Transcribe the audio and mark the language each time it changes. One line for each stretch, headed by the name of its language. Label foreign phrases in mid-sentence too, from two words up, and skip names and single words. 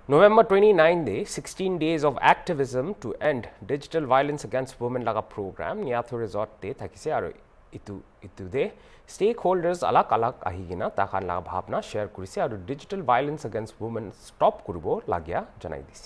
Naga Pidgin: November 29 day,
English: 16 days of activism to end digital violence against women
Naga Pidgin: laga program Nyatho resort te thakise aru itu de stakeholders alak ahigina takhan laga bhabna share kurise aru
English: digital violence against women
Naga Pidgin: stop kuribo lagya janai dise.